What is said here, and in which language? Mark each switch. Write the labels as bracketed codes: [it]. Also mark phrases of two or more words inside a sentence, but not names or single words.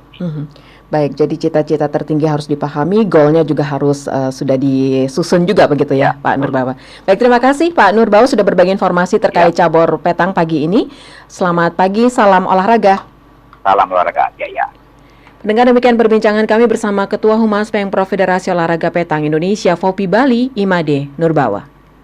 [id] Baik, jadi cita-cita tertinggi harus dipahami, goalnya juga harus sudah disusun juga begitu ya, Pak Nurbawa. Baik, terima kasih Pak Nurbawa sudah berbagi informasi terkait cabur petang pagi ini. Selamat pagi, salam olahraga. Salam olahraga, ya. Pendengar, demikian perbincangan kami bersama Ketua Humas Pemprov Federasi Olahraga Petang Indonesia, FOPI Bali, Imade Nurbawa.